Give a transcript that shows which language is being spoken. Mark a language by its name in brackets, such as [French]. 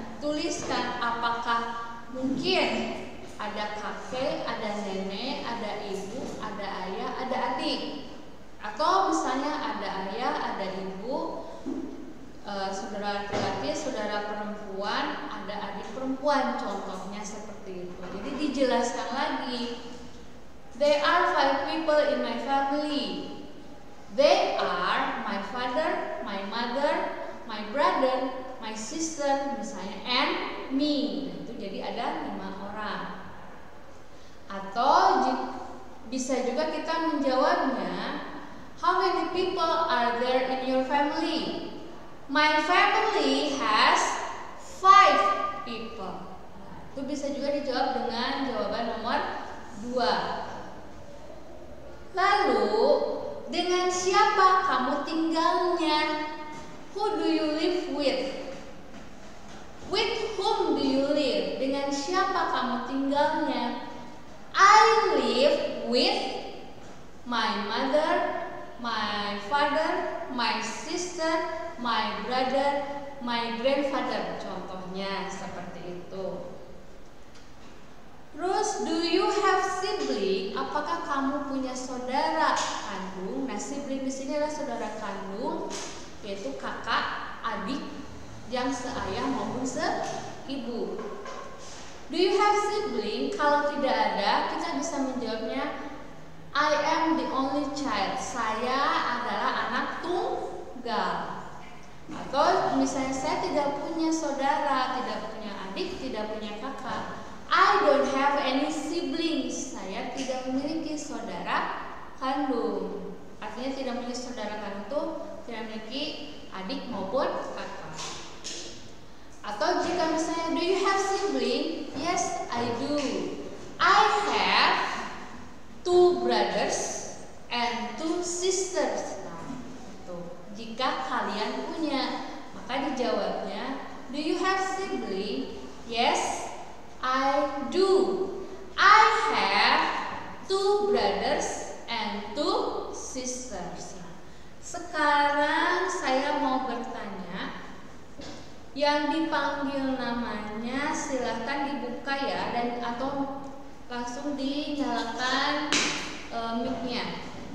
[Indonesian] Tuliskan apakah mungkin ada kakek, ada nenek, ada ibu, ada ayah, ada adik. Atau misalnya ada ayah, ada ibu, saudara laki-laki, saudara perempuan, ada adik perempuan, contohnya seperti itu. Jadi dijelaskan lagi, [English] there are 5 people in my family. They are my father, my mother, my brother, my sister, [Indonesian] misalnya, [English] and me. [Indonesian] Nah, itu jadi ada 5 orang. Atau bisa juga kita menjawabnya, [English] how many people are there in your family? My family has 5 people. [Indonesian] Nah, itu bisa juga dijawab dengan jawaban nomor 2. Lalu, dengan siapa kamu tinggalnya? [English] Who do you live with? With whom do you live? [Indonesian] Dengan siapa kamu tinggalnya? [English] I live with my mother, my father, my sister, my brother, my grandfather. [Indonesian] Contohnya seperti itu. Terus, [English] do you have sibling? [Indonesian] Apakah kamu punya saudara kandung? Nah, sibling di sini adalah saudara kandung, yaitu kakak, adik yang seayah maupun seibu. [English] Do you have sibling? [Indonesian] Kalau tidak ada, kita bisa menjawabnya, [English] I am the only child. [Indonesian] Saya adalah anak tunggal. Atau misalnya saya tidak punya saudara, tidak punya adik, tidak punya kakak. [English] I don't have any siblings. [Indonesian] Saya tidak memiliki saudara kandung. Artinya tidak memiliki saudara kandung itu tidak memiliki adik maupun kakak. Atau jika misalnya, [English] do you have sibling? Yes, I do. I have 2 brothers and 2 sisters. [Indonesian] Nah, itu. Jika kalian punya, maka dijawabnya, [English] do you have sibling? Yes, I do. I have 2 brothers and 2 sisters. [Indonesian] Sekarang saya mau bertanya, yang dipanggil namanya silahkan dibuka ya, dan atau langsung dinyalakan mic-nya.